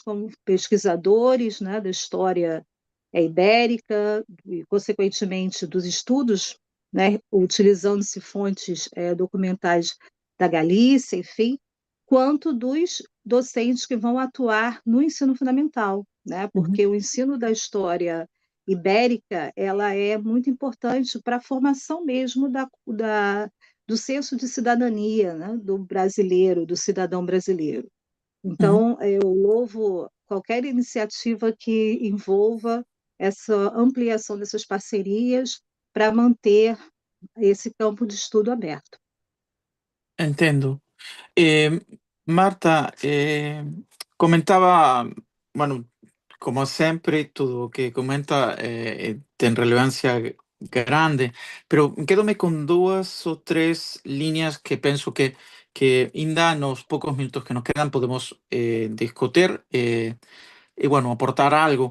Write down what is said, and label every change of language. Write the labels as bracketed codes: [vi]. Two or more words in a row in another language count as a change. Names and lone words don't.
[pt] como pesquisadores, né, da história ibérica e, consequentemente, dos estudos, né, utilizando-se fontes documentais da Galícia, enfim, quanto dos docentes que vão atuar no ensino fundamental, né, porque o ensino da história ibérica ela é muito importante para a formação mesmo do senso de cidadania, né, do brasileiro, do cidadão brasileiro. Então, eu louvo qualquer iniciativa que envolva essa ampliação dessas parcerias para manter esse campo de estudo aberto. Entendo. [gl] Marta, comentaba, bueno, como sempre, tudo o que comenta ten relevancia grande, pero quédome con 2 ou 3 líneas que penso que ainda nos poucos minutos que nos quedan podemos discutir e, bueno, aportar algo.